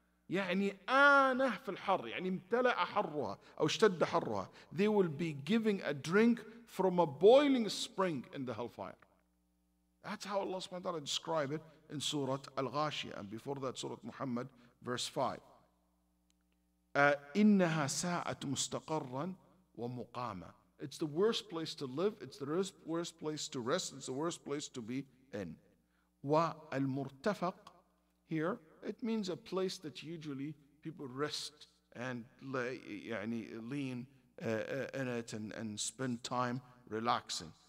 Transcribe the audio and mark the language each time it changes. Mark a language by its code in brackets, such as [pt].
[ar] يعني آنة في الحر، يعني امتلأ حرها أو اشتد حرها. [en] They will be giving a drink from a boiling spring in the hellfire. That's how Allah subhanahu wa ta'ala described it in Surah Al-Ghashiyah, and before that Surah Muhammad, verse 5. [ar] إنها ساءت مستقرا ومقاما. [en] It's the worst place to live, it's the worst place to rest, it's the worst place to be in. وَالْمُرْتَفَقْ here, it means a place that usually people rest and lean in it and spend time relaxing.